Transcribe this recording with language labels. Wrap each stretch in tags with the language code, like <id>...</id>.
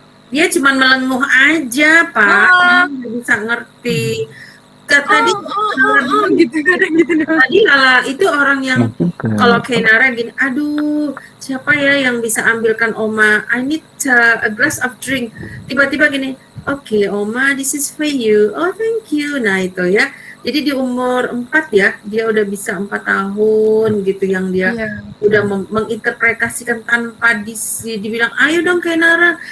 <id>dia cuma melenguh aja Pak, nggak bisa ngerti. Tadi gitu kadang gitu. Tadi Lala itu orang yang kalau Kenara gini, aduh siapa ya yang bisa ambilkan Oma,</id> <en>I need a glass of drink.</en> <id>Tiba-tiba gini,</id> <en>okay, Oma, this is for you. Oh, thank you.</en> <id>Nah, itu ya. Jadi di umur 4 ya, dia udah bisa 4 tahun gitu, yang dia udah menginterpretasikan tanpa dibilang, ayo dong Kenara.</id>